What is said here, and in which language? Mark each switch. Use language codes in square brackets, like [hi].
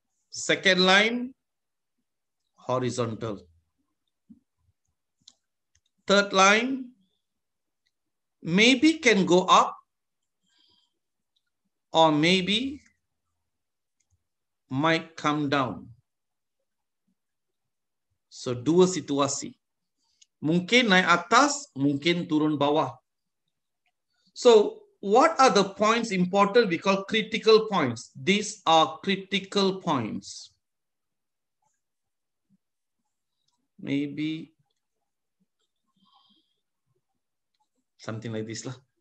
[en] Second line, horizontal. Third line, maybe can go up or maybe might come down. [ms] So dua situasi. Mungkin naik atas, mungkin turun bawah. [en] So what are the points important? We call critical points. These are critical points. Maybe something like this lah.